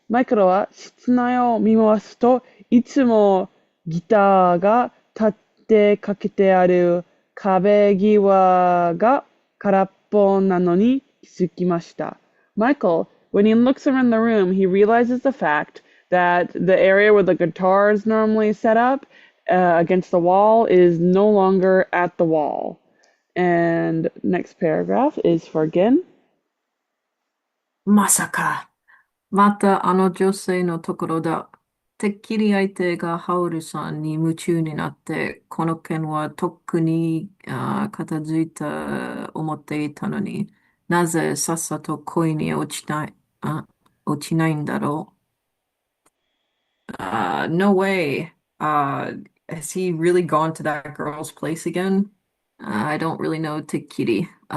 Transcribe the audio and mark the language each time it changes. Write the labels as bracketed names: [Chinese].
[Japanese] マイクロは室内を見回すと、いつもギターが立ってかけてある壁際が空っぽなのに気づきました。 [English] Michael, when he looks around the room, he realizes the fact that the area where the guitar is normally set up against the wall is no longer at the wall. And next paragraph is for again. [Japanese] まさか。またあの女性のところだ。てっきり相手がハウルさんに夢中になって、この件はとっくに片付いた思っていたのに、なぜさっさと恋に落ちないんだろう。 [English] No way. Has he really gone to that girl's place again? I don't really know Tikiri.